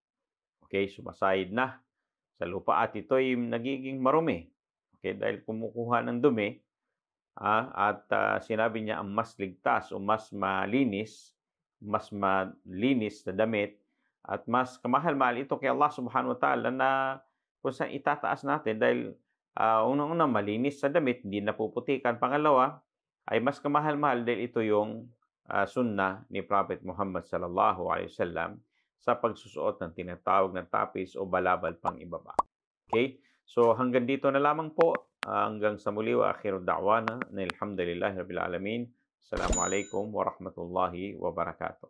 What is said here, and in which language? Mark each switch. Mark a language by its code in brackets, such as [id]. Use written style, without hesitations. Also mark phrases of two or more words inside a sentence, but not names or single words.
[tl] Okay, sumasayad na sa lupa at ito'y nagiging marumi. Okay, dahil kumukuha ng dumi at sinabi niya ang mas ligtas o mas malinis na damit at mas kamahal-mahal ito kay [ar] الله سبحانه وتعالى [tl] na kung saan itataas natin dahil unang-una malinis sa damit, hindi napuputikan. Pangalawa ay mas kamahal-mahal dahil ito yung sunnah ni Prophet Muhammad [ar] صلى الله عليه وسلم [tl] sa pagsusuot ng tinatawag na tapis o balabal pang ibaba. Okay? So hanggang dito na lamang po. Hanggang sa muli [ar] وآخر دعوانا [tl] na [ar] الحمد لله رب العالمين. السلام عليكم ورحمة الله وبركاته.